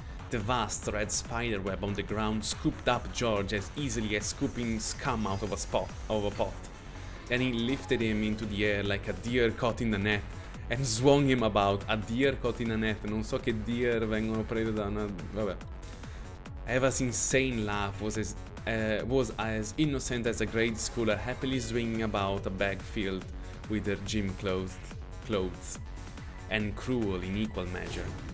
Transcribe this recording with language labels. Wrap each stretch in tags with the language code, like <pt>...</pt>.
<en>The vast red spiderweb on the ground scooped up George as easily as scooping scum out of a pot. Then he lifted him into the air like a deer caught in the net and swung him about. A deer caught in a net.</en> <it>Non so che deer vengono prese da una... Vabbè.</it> <en>Eva's insane laugh was as innocent as a grade schooler happily swinging about a bag filled with her gym clothes, and cruel in equal measure.</en>